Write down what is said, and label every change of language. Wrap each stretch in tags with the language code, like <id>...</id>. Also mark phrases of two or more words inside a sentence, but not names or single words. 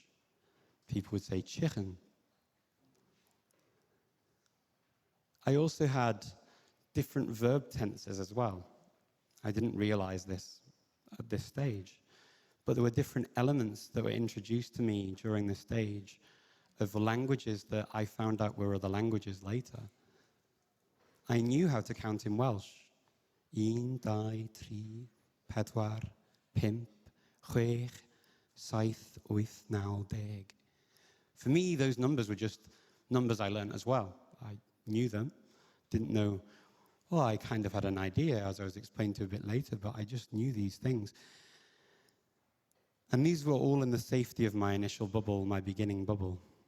<en>People would say chicken. I also had different verb tenses as well. I didn't realize this at this stage. But there were different elements that were introduced to me during this stage of languages that I found out were other languages later. I knew how to count in Welsh.</en> <cy>Un, dau, tri, pedwar, pump, chwech, saith, wyth, naw, deg.</cy> <en>For me, those numbers were just numbers I learned as well. I knew them, didn't know Well, I kind of had an idea, as I was explained to a bit later, but I just knew these things. And these were all in the safety of my initial bubble, my beginning bubble.</en>